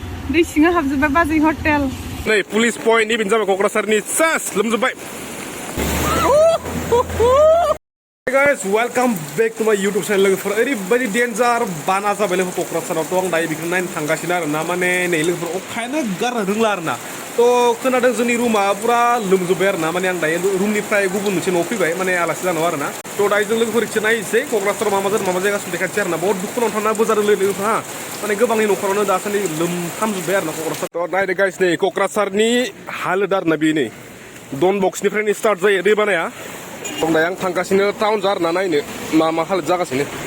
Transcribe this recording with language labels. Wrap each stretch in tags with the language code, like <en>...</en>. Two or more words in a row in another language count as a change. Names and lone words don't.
<brx>दै सिङाव हाबजोब्बाय बाजै हटेल नै पुलिस पइन्ट नि बेनो जाबाय क'क्राझारनि सेस लोमजोब्बाय</brx> <en>guys welcome back to my YouTube channel</en> <brx>लोगोफोर ओरैबायदि डेन्जार बाना जाबाय लोगोफोर क'क्राझारावथ' आं दायो बेखौ नायनो थांगासिनो आरो ना माने नै लोगोफोर अखायानो गारनो रोंला आरो ना थ' खोनादों जोंनि रुमा पुरा लोमजोब्बाय आरो ना माने आं दायो रुमनिफ्राय गुबुन मोनसे न'आव फैबाय माने आलासि जानायाव आरो ना थ' दायो जों लोगोफोर एसे नायनोसै क'क्राझाराव मा जायगासिम देखायनोसै आरो ना बहुत दुखुनांथाव जादों लोगोफोर हा माने गोबांनि न'खरावनो दासान्दि लोमथामजोब्बाय आरो ना क'क्राझार थ' नायदो गाइस नै क'क्राझारनि हालोद आरो ना बे नै डन बक्सनिफ्रायनो स्टार्ट जायो दै बानाया दायो आं थांगासिनो टाउन जार ना नायनो मा हालोद जागासिनो</brx>